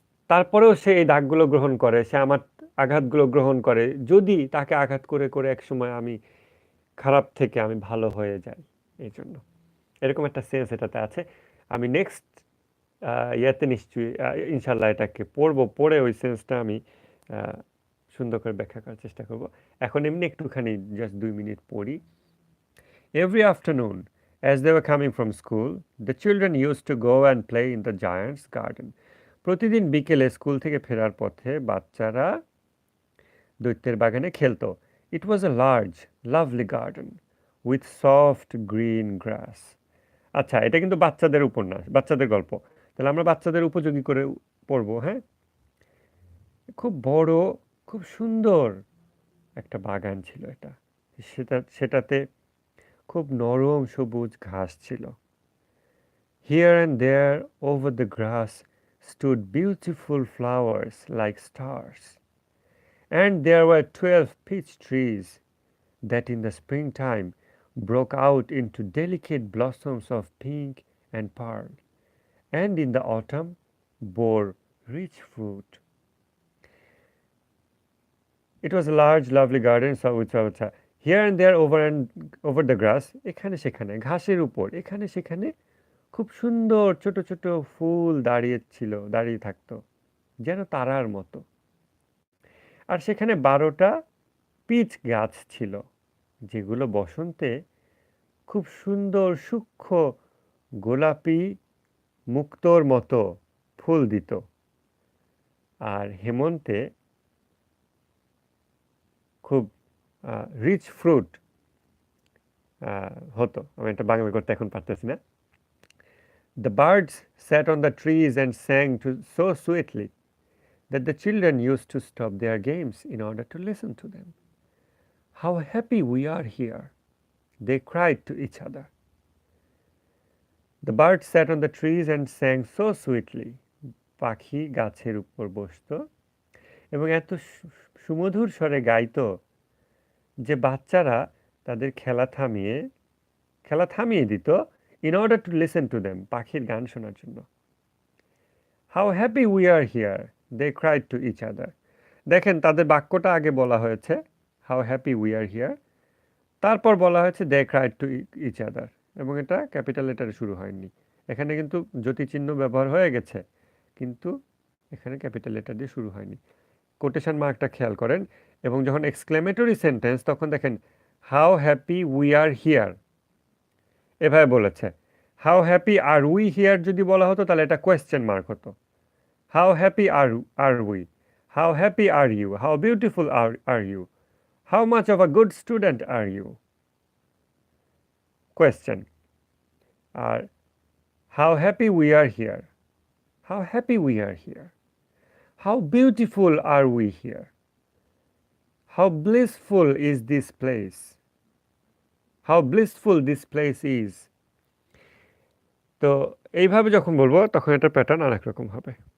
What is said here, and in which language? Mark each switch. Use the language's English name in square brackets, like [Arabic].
[Bangla] তারপরেও সে এই দাগগুলো গ্রহণ করে, সে আমার আঘাতগুলো গ্রহণ করে, যদি তাকে আঘাত করে করে একসময় আমি খারাপ থেকে আমি ভালো হয়ে যাই। এই জন্য এরকম একটা সেন্স এটাতে আছে। আমি নেক্সট ইয়েতে নিশ্চয়ই ইনশাল্লাহ এটাকে পড়বো, পড়ে ওই সেন্সটা আমি সুন্দর করে ব্যাখ্যা করার চেষ্টা করব। এখন এমনি একটুখানি জাস্ট 2 মিনিট পড়ি। [English] Every afternoon, as they were coming from school, the children used to go and play in the giant's garden. [Bangla] প্রতিদিন বিকেলে স্কুল থেকে ফেরার পথে বাচ্চারা দৈত্যের বাগানে খেলতো। [English] It was a large, lovely garden with soft green grass. [Bangla] আচ্ছা, এটা কিন্তু বাচ্চাদের উপন্যাস, বাচ্চাদের গল্প। তাহলে আমরা বাচ্চাদের উপযোগী করে পড়বো, হ্যাঁ। খুব বড়, খুব সুন্দর একটা বাগান ছিল এটা। সেটাতে খুব নরম সবুজ ঘাস ছিল। [English] Here and there over the grass stood beautiful flowers like stars. And there were 12 peach trees that in the springtime broke out into delicate blossoms of pink and pearl, and in the autumn bore rich fruit. It was a large, lovely garden, so here and there over the grass, [Bangla] এখানে সেখানে ঘাসের উপর, এখানে সেখানে খুব সুন্দর ছোট ছোট ফুল দাঁড়িয়ে থাকতো, যেন তারার মতো। আর সেখানে 12টা পিচ গাছ ছিল, যেগুলো বসন্তে খুব সুন্দর সূক্ষ্ম গোলাপি মুক্তোর মতো ফুল দিত, আর হেমন্তে খুব রিচ ফ্রুট হতো। আমি এটা বাংলা করতে এখন পারতেছি না। [English] The birds sat on the trees and sang so sweetly that the children used to stop their games in order to listen to them. How happy we are here, they cried to each other. The birds sat on the trees and sang so sweetly. [Bangla] পাখি গাছের উপর বসতো এবং এত সুমধুর স্বরে গাইতো যে বাচ্চারা তাদের খেলা থামিয়ে দিত [English] in order to listen to them, [Bangla] পাখির গান শোনার জন্য। [English] How happy we are here, they cried to each other. [Bangla] দেখেন, তাদের বাক্যটা আগে বলা হয়েছে [English] how happy we are here, [Bangla] তারপর বলা হয়েছে [English] they cried to each other, [Bangla] এবং এটা ক্যাপিটাল লেটারে শুরু হয়নি। এখানে কিন্তু জ্যোতিচিহ্ন ব্যবহার হয়ে গেছে, কিন্তু এখানে ক্যাপিটাল লেটার দিয়ে শুরু হয়নি। কোটেশন মার্কটা খেয়াল করেন, এবং যখন এক্সক্লেমেটরি সেন্টেন্স, তখন দেখেন [English] how happy we are here, [Bangla] এভাবে বলেছে। [English] how happy are we here [Bangla] যদি বলা হতো তাহলে এটা কোয়েশ্চেন মার্ক হতো। [English] How happy are we, how happy are you, how beautiful are you, how much of a good student are you, question. আর how happy we are here, how happy we are here, how beautiful are we here, how blissful is this place, how blissful this place is. [Bangla] তো এইভাবে যখন বলবো তখন এটা pattern আরেক রকম হবে।